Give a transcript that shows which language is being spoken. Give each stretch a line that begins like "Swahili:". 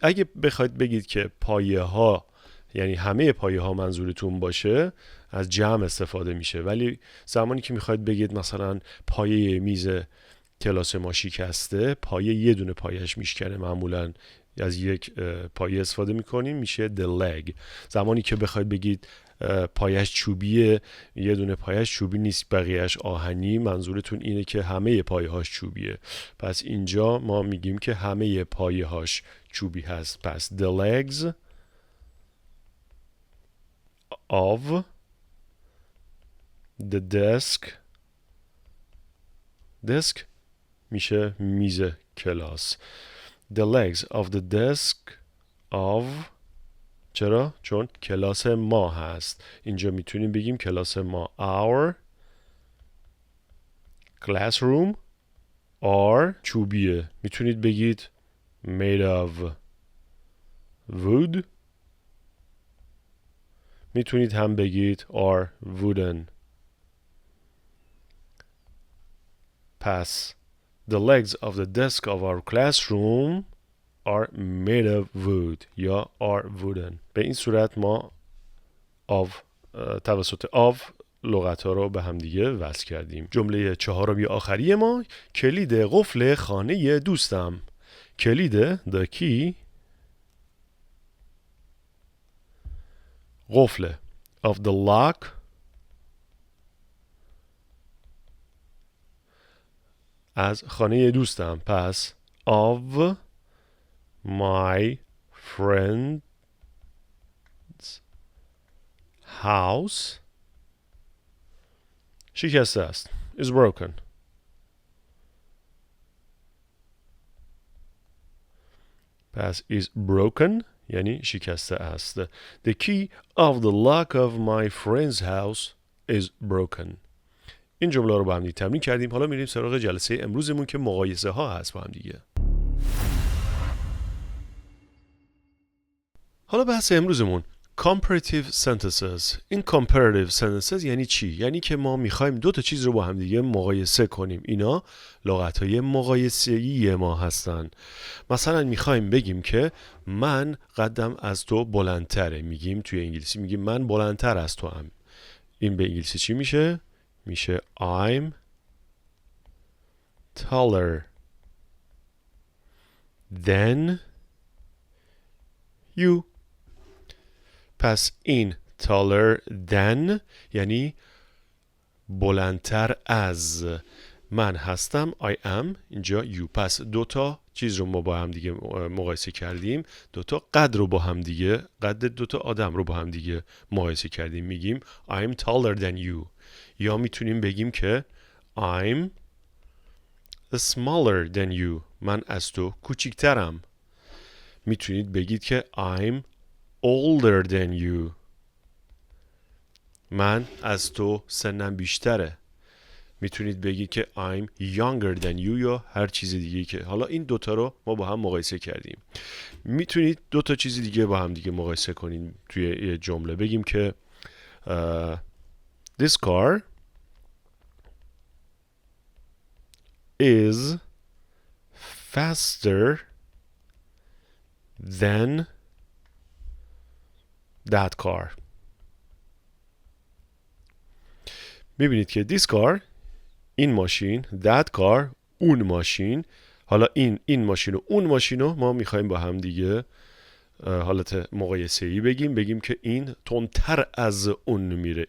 Persian: اگه بخواید بگید که پایه ها یعنی همه پایه ها منظورتون باشه، از جمع استفاده میشه، ولی زمانی که میخواید بگید مثلا پایه میز کلاس ما شکسته، پایه یه دونه پایهش میشکنه، معمولا از یک پایه استفاده میکنیم، میشه
English: the leg.
Persian: زمانی که بخواید بگید پایهش چوبیه، یه دونه پایهش چوبی نیست، بقیهش آهنی، منظورتون اینه که همه پایه هاش چوبیه. پس اینجا ما میگیم که همه پایه هاش چوبی هست.
English: پس the legs of the desk
Persian: میشه میز کلاس.
English: The legs of the desk of،
Persian: چرا؟ چون کلاس ما هست. اینجا میتونیم بگیم کلاس ما
English: our classroom are
Persian: چوبیه. میتونید بگید
English: made of wood.
Persian: میتونید هم بگید
English: are wooden. پس the legs of the desk of our classroom are made of wood یا are wooden.
Persian: به این صورت ما
English: of توسط of
Persian: لغت ها رو به هم دیگه وصل کردیم. جمله چهارم یا آخری ما، کلید قفل خانه دوستم. کلید
English: the key
Persian: قفل
English: of the lock
Persian: از خانه دوستم.
English: پس of my friend's house
Persian: شکسته است.
English: is broken.
Persian: پس
English: is broken
Persian: یعنی شکسته است.
English: The key of the lock of my friend's house is broken.
Persian: این جمله رو با هم دیگه تمرین کردیم. حالا میریم سراغ جلسه امروزمون که مقایسه ها هست با هم دیگه. حالا بحث امروزمون comparative sentences. این comparative sentences یعنی چی؟ یعنی که ما میخوایم دو تا چیز رو با هم دیگه مقایسه کنیم. اینا لغت‌های مقایسه‌ای ما هستن. مثلا میخوایم بگیم که من قدم از تو بلندتره. میگیم توی انگلیسی میگیم من بلندتر از تو هم. این به انگلیسی چی میشه؟ میشه
English: I'm taller than you.
Persian: پس این taller than یعنی بلندتر از. من هستم
English: I am،
Persian: اینجا you. پس دوتا چیز رو ما با هم دیگه مقایسه کردیم. دوتا قد رو با هم دیگه، قد دوتا آدم رو با هم دیگه مقایسه کردیم. میگیم
English: I'm taller than you.
Persian: یا میتونیم بگیم که
English: I'm smaller than you.
Persian: من از تو کوچیکترم. میتونید بگید که
English: I'm older than you.
Persian: من از تو سنم بیشتره. میتونید بگید که
English: I'm younger than you
Persian: یا هر چیز دیگه که حالا این دوتا رو ما با هم مقایسه کردیم. میتونید دوتا چیز دیگه با هم دیگه مقایسه کنین توی یه جمله. بگیم که
English: this car is faster than that car.
Persian: میبینید که
English: this car
Persian: این ماشین،
English: that car
Persian: اون ماشین. حالا این ماشین و اون ماشین رو ما میخوایم با هم دیگه حالت مقایسه‌ای بگیم که این تندتر از اون میره.